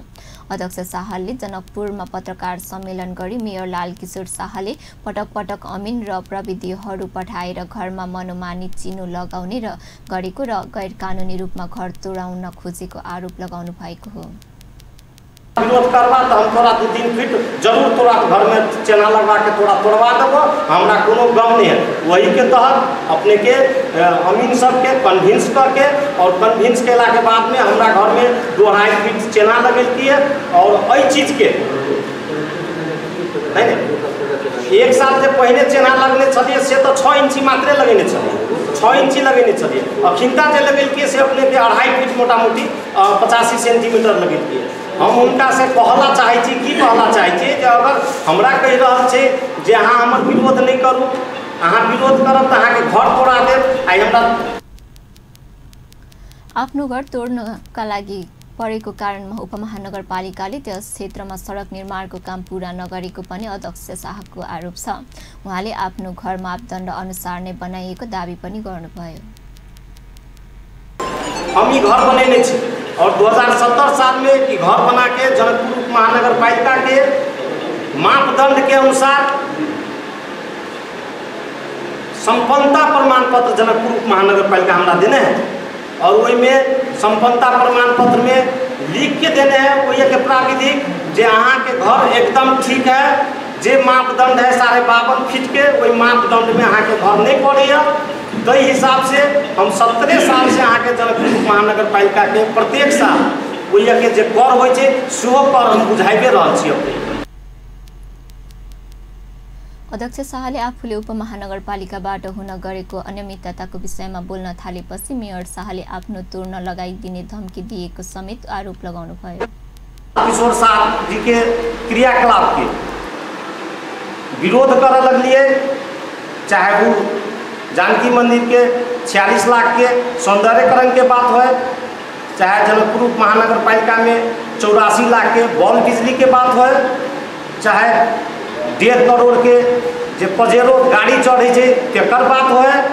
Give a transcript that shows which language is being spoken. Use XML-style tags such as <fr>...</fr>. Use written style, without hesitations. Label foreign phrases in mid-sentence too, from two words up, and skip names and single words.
<ne>अध्यक्ष शाहले जनकपुरमा पत्रकार सम्मेलन गरी मेयर लालकिशोर शाहले पटक पटक अमिन र प्रविधिहरू पठाएर घरमा मनोमानी चिनो लगाउने र गरेको र गैर कानुनी रूपमा घर तोडाउन खोजेको आरोप लगाउनु भएको हो।</ne> <mai>विरोध करवा तो हम तोरा 2-3 फीट जरूर तोरा घर में चेना लगवा के तोरा तोड़वा देबो, हमरा कोनो गम नहीं है। वही के तहत अपने के अमीन सबके कन्विंस करके और कन्विंस केला के बाद में हमरा घर में 2.5 फीट चेना लगेलकी है। और अई चीज के नहीं 1 साल से पहले चेना लगने छलिए से तो 6 इंची मात्रे लगेने छलिए, 6 इंची लगेने छलिए। अखिनता जे लगेलकी से अपने के 2.5 फीट मोटा मोटी 85 सेंटीमीटर लगेलकी है। हम उनका से कहला चाहे छी कि कहला चाहे छी जे अगर हमरा कहि रहल छै जे अहाँ हमर विरोध नहीं करू, अहाँ विरोध करब त अहाँ के घर तोड़ा देब। आई हमरा</mai> <ne>आफ्नो घर तोड्नका लागि परेको कारणमा उपमहानगरपालिकाले त्यस क्षेत्रमा सडक निर्माणको काम पूरा नगरेको पनि अध्यक्ष शाहको आरोप छ। उहाँले आफ्नो घर मापदण्ड अनुसार नै बनाइएको दाबी पनि गर्नुभयो।</ne> <mai>हम ये घर बनेने छी और 2070 साल में ये घर बना के जनकपुर महानगर पालिका के मापदंड के अनुसार संपन्नता प्रमाण पत्र जनकपुर उप महानगर पालिका हमरा देने हैं और वही में संपन्नता प्रमाण पत्र में लिख के देने हैं वही के प्राविधिक जे अहाँ के घर एकदम ठीक है, जे मापदंड है 52.5 फीट के वही मापदंड में अहाँ के घर नहीं पड़े। ताहि हिसाब से हम 17 साल से अहाँ के जनकपुर महानगर पालिका के प्रत्येक साल वही के जे कर होइ छै सेहो कर हम बुझाइबे रहल छी।</mai> <ne>अध्यक्ष शाहले आफूले उपमहानगरपालिकाबाट हुन गरेको अनियमितताको विषयमा बोल्न थालेपछि मेयर शाहले आफ्नो तोड्न लगाइदिने धम्की दिएको समेत आरोप लगाउनु भयो।</ne> <mai>किशोर शाह जी के क्रियाकलाप के विरोध कर लगलिए, चाहे वो जानकी मंदिर के 46 लाख के सौंदर्यकरण के बात हो, चाहे जनकपुर महानगर पालिका में 84 लाख के बॉल बिजली के बात हो, चाहे 1.5 करोड़ के जे पजेरो गाड़ी चढ़े तेकर बात हो,</mai>